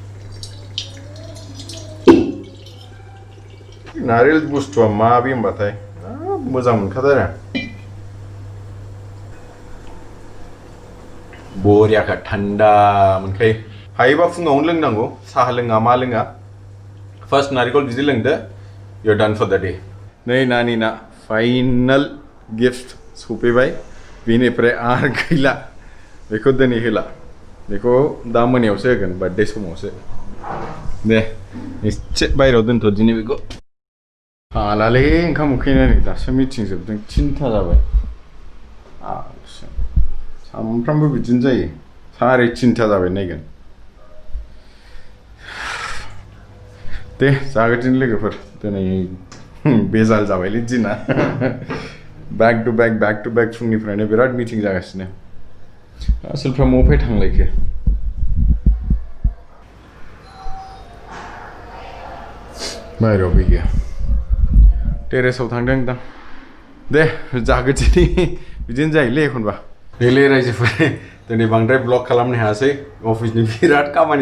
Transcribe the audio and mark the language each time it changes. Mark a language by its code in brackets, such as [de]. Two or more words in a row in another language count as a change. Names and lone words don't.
[brx] नारियल बुस्थुआ मा बे होनबाथाय मोजां मोनखाथारो बरियाखा थान्दा मोनखायो हायोबा फुङावनो लोंनांगौ साहा लोङा मा लोङा फार्स्ट नारिकल बिदै लोंदो [en] you're done for the day [brx] नै नानिना फाइनाल गिफ्ट सफैबाय बेनिफ्राय आरो गैला बेखौ दिनै होला बेखौ दा मोनायावसो होगोन बार्थडे समावसो दे एसे बायरायाव दोनथ'दिनि बेखौ हालालै ओंखाम उखैनानै दासो मिटिं जोबदों 3टा जाबाय सामफ्रामबो बिदिनो जायो 3:30 जाबाय नायगोन दे जागोन लोगोफोर दिनै बेजाल जाबायलै दिना [en] back to back [brx] फुंनिफ्रायनो बिराद मिटिं जागासिनो आसोलफ्रा मफाय थांलायखो बायरायाव गैया टेरेसाव थांदों दां दे जागोनसै बिदिनो जायोलै एखनबा बेले रायजोफोर दिनै बांद्राय ब्लग खालामनो हायासै अफिसनि बिराद खामानि